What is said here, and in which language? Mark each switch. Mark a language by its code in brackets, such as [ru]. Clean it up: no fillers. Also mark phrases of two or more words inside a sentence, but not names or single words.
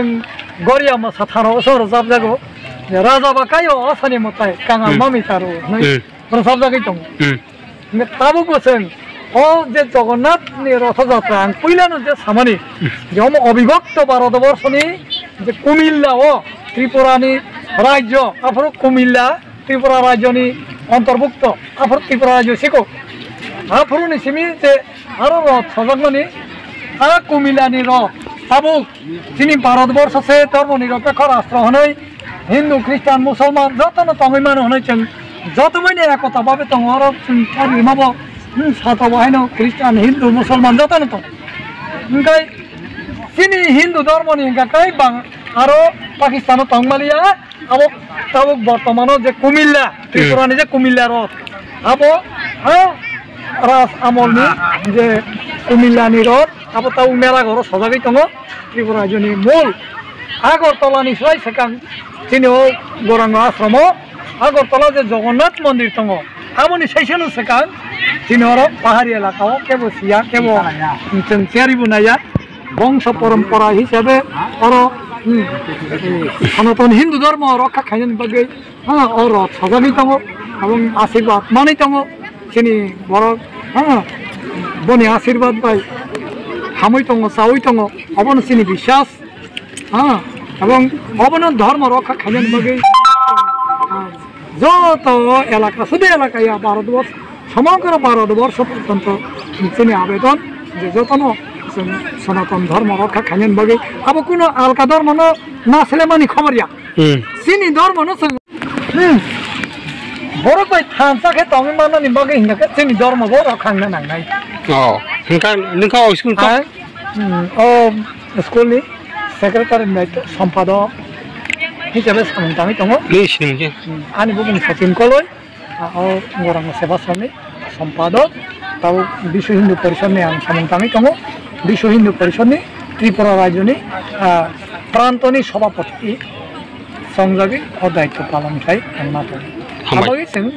[trp] गरिया म साथारो सर जाबजागो राजा बा कायो असानि मताय काङा मामि तारो नै प्रसाबजागि दङ ने ताबो जों ओ जे जगन्नाथनि रथयात्रा आं पहिलानो जे सामानि जे अबिभक्त भारतवर्षनि जे कुमिल्ला त्रिपुरानि राज्य आफोर कुमिल्ला त्रिपुरा राज्यनि अंतर्भुक्त आफोर त्रिपुरा राज्य सिको आफोरनि सिमि जे आरो रथ सजगमनि आ कुमिल्लानि रथ ताबो जोंनि भारतवर्ष से धर्मनिरपेक्ष राष्ट्र हनै हिन्दू ख्रिस्टान मुसलमान जतनो तङै मानो हनै जों जतमैनो एकता भाबे दङ आरो जों माबो साथाव हायनो ख्रिस्टान हिन्दू मुसलमान जतनो दङ ओमफ्राय जोंनि हिन्दू धर्मनि गाकाय बां आरो पाकिस्तान तंगमालिया अब तब बर्तमान जे कुमिल्ला त्रिपुरानि जे कुमिल्ला रथ अब राज आमलनि जे कुमिल्लानि रथ अब तब मेला घर सजागै दङ त्रिपुरा राज्यनि मूल आगरतलानिफ्राय सेकां जोंनि गौरांग आश्रमाव आगरतला जे जगन्नाथ मन्दिर दङ आबनि सैसेनो सेकां जोंनि आरो पाहारि एलाकाव केबो सिया केबो जों चेरिबो नाया वंश परम्परा हिसाबै आरो सनातन हिन्दू धर्म रक्षा खायनि बागै रथ सजागै दङ এবং आशीर्वाद मानै दङ जोंनि बर' बनि आशीर्वाद बाय हामै दङ चावै दङ अबनो जोंनि [bn] বিশ্বাস এবং [trp] अबनो धर्म रक्षा खायनि बागै [bn] যত এলাকা শুধু এলাকায় ভারতবর্ষ সমগ্র ভারতবর্ষ পর্যন্ত [trp] जोंनि आवेदन যে যতनो सनातन धर्म रक्षा खायनि बागै अब कुनो आलका धर्म नासलेमानि खबरिया जोंनि धर्म न बर' बाय थानसाखे तङै माननि बागै हिंगाके जोंनि धर्मखौ रखांनो नांनाय नोंखा स्कुलखौ स्कुलनि सेक्रेटारि दायित्व सम्पादक हिसाबै सामन्ताङै दङ आंनि बुं सचिन कलय गौरांग सेवाश्रमनि सम्पादक ताव विश्व हिन्दू परिषदनि आं सामन्ताङै दङ विश्व हिन्दू परिषदनि त्रिपुरा राज्यनि प्रान्तनि सभापति संजागि दायित्व पालन खालामनाय आं मावदों।